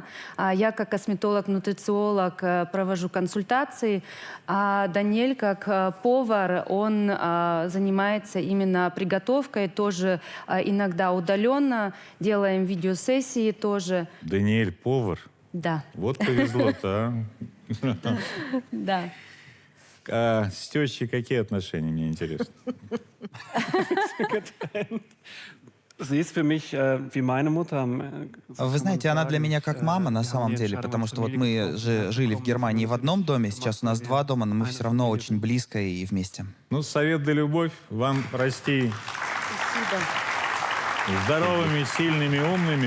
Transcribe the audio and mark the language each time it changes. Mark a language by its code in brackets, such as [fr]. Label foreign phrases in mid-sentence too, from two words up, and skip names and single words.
[ru] Я как косметолог-нутрициолог провожу консультации, а Даниэль как повар, он занимается именно приготовкой, тоже иногда удаленно, делаем видеосессии тоже. Даниэль повар? Да. Вот повезло-то, а? Да. А с тещей какие отношения, мне интересно? [de] Sie ist für mich wie meine Mutter. [ru] Вы знаете, она для меня как мама на самом деле, потому что вот мы же жили в Германии в одном доме, сейчас у нас два дома, но мы все равно очень близко и вместе. Ну, совет да любовь. Вам расти здоровыми, сильными, умными.